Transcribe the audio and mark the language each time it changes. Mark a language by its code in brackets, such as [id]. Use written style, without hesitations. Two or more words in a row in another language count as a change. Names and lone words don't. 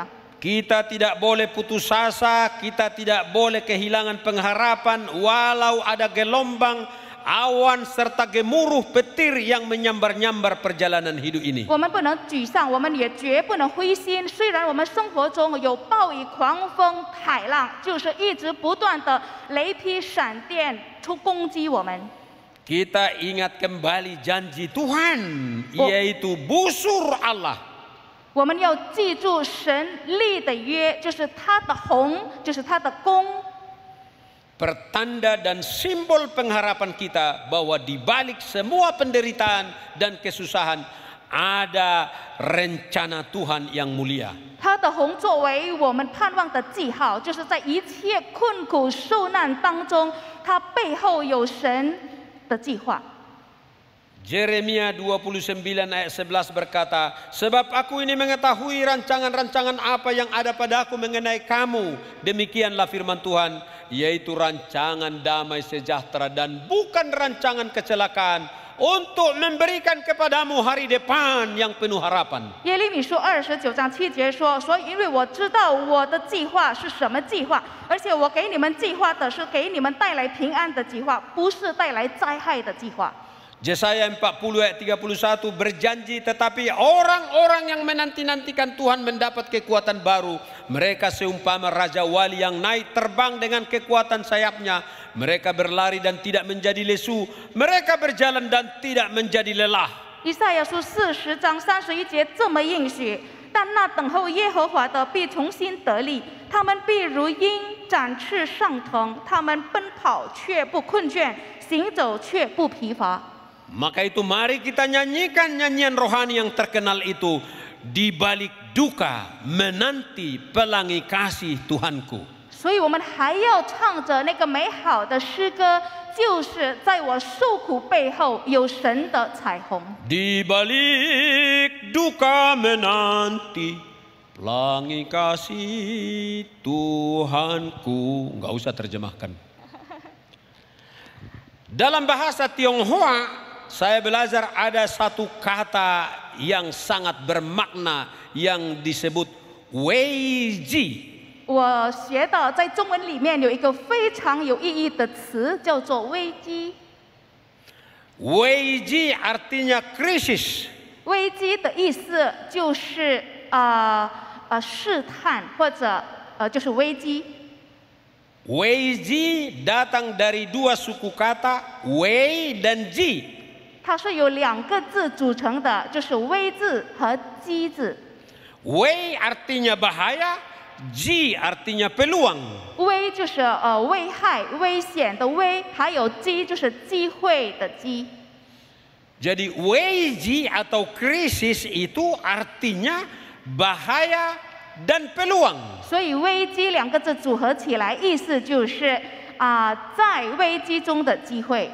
[id] Kita tidak boleh putus asa, kita tidak boleh kehilangan pengharapan walau ada gelombang, awan serta gemuruh petir yang menyambar-nyambar perjalanan hidup ini. [zh] 我们不能沮丧，我们也绝不能灰心。虽然我们生活中有暴雨、狂风、海浪，就是一直不断的雷劈、闪电攻击我们。 [id] Kita ingat kembali janji Tuhan, yaitu busur Allah. [zh] 我们要记住神立的约，就是他的宏，就是他的功。 [id] Pertanda dan simbol pengharapan kita bahwa di balik semua penderitaan dan kesusahan ada rencana Tuhan yang mulia. [zh] 他的宏作为我们盼望的记号，就是在一切困苦受难当中，他背后有神的计划。 [id] Yeremia 29 ayat 11 berkata, sebab aku ini mengetahui rancangan-rancangan apa yang ada padaku mengenai kamu. Demikianlah firman Tuhan, yaitu rancangan damai sejahtera dan bukan rancangan kecelakaan, untuk memberikan kepadamu hari depan yang penuh harapan. [zh] 耶利米书29章7节说，所以因为我知道我的计划是什么计划，而且我给你们计划的是给你们带来平安的计划，不是带来灾害的计划。 [id] Yesaya 40 ayat 31 berjanji, tetapi orang-orang yang menanti-nantikan Tuhan mendapat kekuatan baru. Mereka seumpama Raja Wali yang naik terbang dengan kekuatan sayapnya. Mereka berlari dan tidak menjadi lesu. Mereka berjalan dan tidak menjadi lelah. [zh] 以赛亚书40章31节这么应许，但那等候耶和华的必重新得力，他们必如鹰展翅上腾，他们奔跑却不困倦，行走却不疲乏。 [id] Maka itu mari kita nyanyikan nyanyian rohani yang terkenal itu. Di balik duka menanti pelangi kasih Tuhanku. [zh] 所以我们还要唱着那个美好的诗歌，就是在我受苦背后有神的彩虹。 [id] Di balik duka menanti pelangi kasih Tuhanku. Enggak usah terjemahkan. Dalam bahasa Tionghoa, saya belajar ada satu kata yang sangat bermakna yang disebut weiji. [zh] 我学到在中文里面有一个非常有意义的词，叫做危机。 [id] Weiji artinya krisis. [zh] 危机的意思就是试探或者就是危机。 [id] Weiji datang dari dua suku kata wei dan ji. [zh] 它是由2个字组成的，就是危字和机字。 [id] Wei artinya bahaya, ji artinya peluang. [zh] 危就是危害、危险的危，还有机就是机会的机。 [id] Jadi weiji atau krisis itu artinya bahaya dan peluang. [zh] 所以危机2个字组合起来，意思就是在危机中的机会。